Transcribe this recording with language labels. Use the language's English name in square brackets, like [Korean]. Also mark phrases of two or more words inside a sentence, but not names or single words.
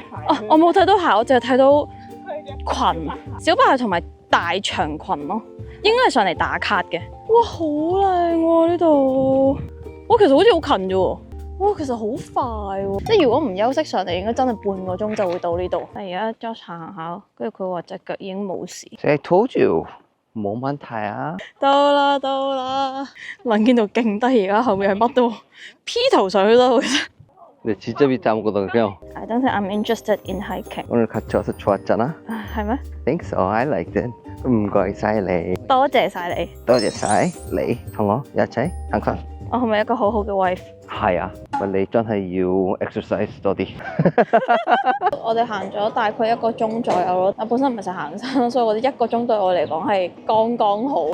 [Cantonese] 啊，我冇睇到鞋，我淨係睇到裙，小白鞋同埋大長裙咯，應該係上嚟打卡嘅。哇，好靚喎呢度！哇，其實好似好近啫喎。哇，其實好快喎！即係如果唔休息上嚟，應該真係半個鐘就會到呢度。但係而家 Josh 行下，跟住佢話隻腳已經冇事。 [English] I told you， [Cantonese] 冇問題啊。到啦到啦，能見度勁低，而家後面係乜都 P 圖上去咯。其實。 [Korean] 你 진짜 밑에 아무것도 없고요. [English] I don't think I'm interested in hiking. [Korean] 오늘 같이 와서 좋았잖아. [Cantonese] 係咩？ [English] Thanks, I liked it. [Cantonese] 唔該晒你，多謝晒你。多謝晒你同我一齊行山。我係咪一個好好嘅 wife？係啊，喂，你真係要 exercise 多啲。我哋行咗大概1個鐘左右咯。我本身唔係成日行山，所以我覺得1個鐘對我嚟講係剛剛好。